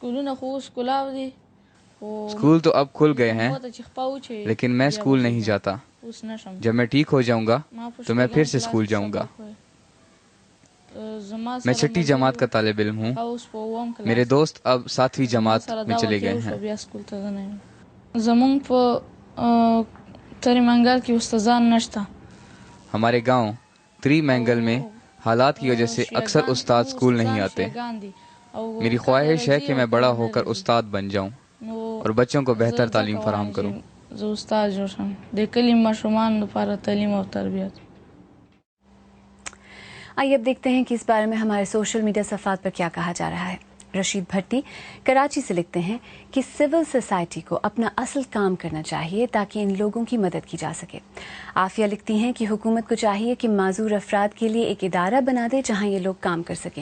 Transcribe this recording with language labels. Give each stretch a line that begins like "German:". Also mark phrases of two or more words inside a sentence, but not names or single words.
Urdu: اسکول تو اب کھل گئے ہیں لیکن میں اسکول نہیں جاتا. جب میں ٹھیک ہو جاؤں گا تو میں پھر سے اسکول جاؤں گا. میں 6ٹھی جماعت کا طالب علم ہوں. میرے دوست اب 7ویں جماعت میں چلے گئے ہیں.
Pashto: زمونگ په تری منگل کی استادان نشتا.
Urdu: ہمارے گاؤں تری مینگل میں حالات کی وجہ سے اکثر استاد اسکول نہیں آتے. میری خواہش ہے کہ میں بڑا ہو کر استاد بن جاؤں اور بچوں کو بہتر تعلیم فراہم کروں.
Pashto: استاد جو شم د کلی مشرومان لپاره
Urdu: تعلیم اور تربیت. آئیے اب دیکھتے ہیں کہ اس بارے میں ہمارے سوشل میڈیا صفحات پر کیا کہا جا رہا ہے. رشید بھٹی کراچی سے لکھتے ہیں کہ سول سوسائٹی کو اپنا اصل کام کرنا چاہیے تاکہ ان لوگوں کی مدد کی جا سکے. عافیہ لکھتی ہیں کہ حکومت کو چاہیے کہ معذور افراد کے لیے ایک ادارہ بنا دے جہاں یہ لوگ کام کر سکیں.